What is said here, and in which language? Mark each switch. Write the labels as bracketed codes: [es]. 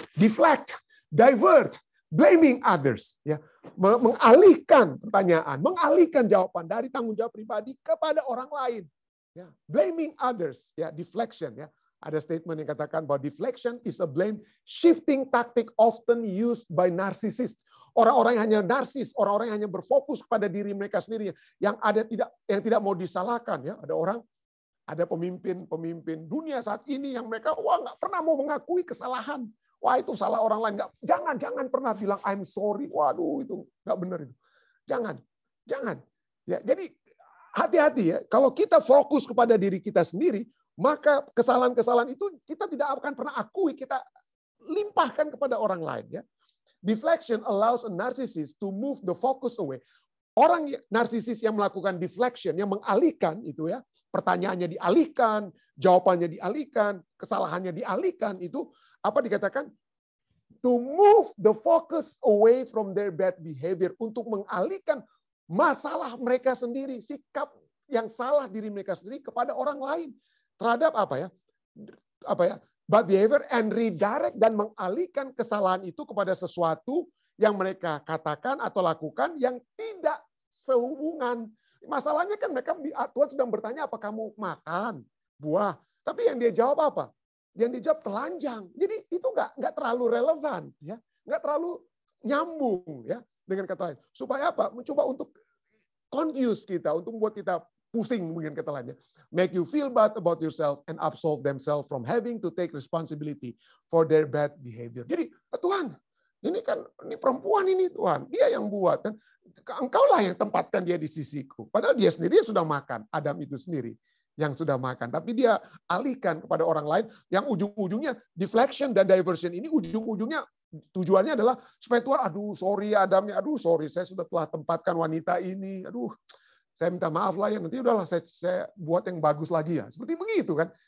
[en] Deflect, divert, blaming others. Ya. [id] Mengalihkan pertanyaan, mengalihkan jawaban dari tanggung jawab pribadi kepada orang lain. Ya. [en] Blaming others, ya, deflection. Ya. [id] Ada statement yang katakan bahwa [en] deflection is a blame shifting tactic often used by narcissist. [id] Orang-orang yang hanya narsis, orang-orang yang hanya berfokus pada diri mereka sendiri, yang tidak mau disalahkan. Ya, ada pemimpin dunia saat ini yang mereka nggak pernah mau mengakui kesalahan. Wah itu salah orang lain. Jangan pernah bilang [en] I'm sorry. [id] Waduh itu nggak benar itu. Jangan. Ya, jadi hati-hati ya. Kalau kita fokus kepada diri kita sendiri, maka kesalahan-kesalahan itu kita tidak akan pernah akui, kita limpahkan kepada orang lain. Ya. [en] Deflection allows a narcissist to move the focus away. [id] Orang narsisis yang melakukan deflection, yang mengalihkan itu ya, pertanyaannya dialihkan, jawabannya dialihkan, kesalahannya dialihkan, itu apa dikatakan? [en] To move the focus away from their bad behavior, [id] untuk mengalihkan masalah mereka sendiri, sikap yang salah diri mereka sendiri kepada orang lain. Terhadap bad behavior, [en] and redirect, [id] dan mengalihkan kesalahan itu kepada sesuatu yang mereka katakan atau lakukan yang tidak sehubungan. Masalahnya kan Tuhan sedang bertanya, apa kamu makan buah? Tapi yang dia jawab apa? Yang dia jawab telanjang. Jadi itu nggak terlalu relevan, ya, nggak terlalu nyambung, ya, dengan kata lain. Supaya apa? Mencoba untuk confuse kita, untuk membuat kita pusing mungkin kata lainnya. [en] Make you feel bad about yourself and absolve themselves from having to take responsibility for their bad behavior. [id] Jadi Tuhan, ini perempuan ini Tuhan, dia yang buat, kan? Engkaulah yang tempatkan dia di sisiku. Padahal dia sendiri sudah makan, Adam itu sendiri yang sudah makan. Tapi dia alihkan kepada orang lain yang ujung-ujungnya deflection dan diversion ini ujung-ujungnya tujuannya adalah supaya Tuhan, aduh sorry Adamnya, aduh sorry saya sudah telah tempatkan wanita ini, aduh saya minta maaf lah ya, nanti udahlah saya buat yang bagus lagi ya. Seperti begitu kan.